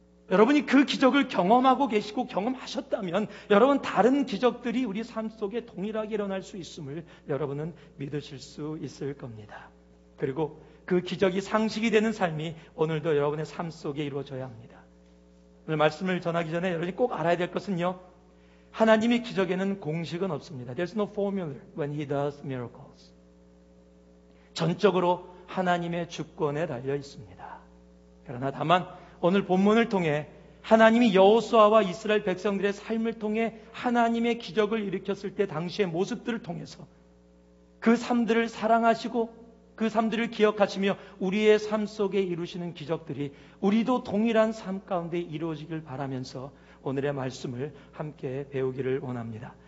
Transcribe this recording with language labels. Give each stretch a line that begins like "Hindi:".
Korean: 여러분이 그 기적을 경험하고 계시고 경험하셨다면 여러분, 다른 기적들이 우리 삶 속에 동일하게 일어날 수 있음을 여러분은 믿으실 수 있을 겁니다. 그리고 그 기적이 상식이 되는 삶이 오늘도 여러분의 삶 속에 이루어져야 합니다. 오늘 말씀을 전하기 전에 여러분이 꼭 알아야 될 것은요, 하나님의 기적에는 공식은 없습니다.
English: There's no formula when He does miracles.
Korean: 전적으로 하나님의 주권에 달려 있습니다. 그러나 다만 오늘 본문을 통해 하나님이 여호수아와 이스라엘 백성들의 삶을 통해 하나님의 기적을 일으켰을 때 당시의 모습들을 통해서 그 삶들을 사랑하시고 그 삶들을 기억하시며 우리의 삶 속에 이루시는 기적들이 우리도 동일한 삶 가운데 이루어지길 바라면서 오늘의 말씀을 함께 배우기를 원합니다.